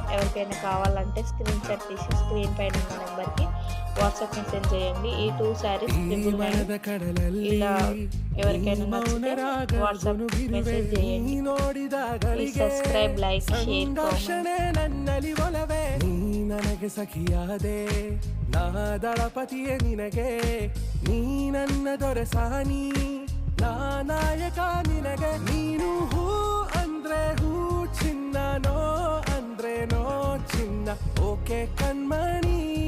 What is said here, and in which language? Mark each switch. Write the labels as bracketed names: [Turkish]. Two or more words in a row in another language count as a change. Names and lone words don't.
[Telugu] ఎవరికైనా కావాలంటే స్క్రీన్ షాట్ తీసి స్క్రీన్ పైన ఉన్న నెంబర్కి వాట్సాప్ మెసేజ్ చేయండి. ఈ 2 శారీస్ 999. ఇలా ఎవరికైనా నచ్చితే వాట్సాప్ మెసేజ్ చేయండి. [English] please subscribe, like, share, comment. [Kannada] ನನಗೆ ಸಖಿಯಾದೆ ನಾ ದಳಪತಿಯೇ ನಿನಗೆ ನೀ ನನ್ನ ದೊರೆಸಾನಿ ನಾ ನಾಯಕ ನಿನಗೆ ನೀನು ಹೂ ಅಂದ್ರೆ ಹೂ ಚಿನ್ನ ನೋ ಅಂದ್ರೆ ನೋ ಚಿನ್ನ ಓಕೆ ಕಣ್ಮಣಿ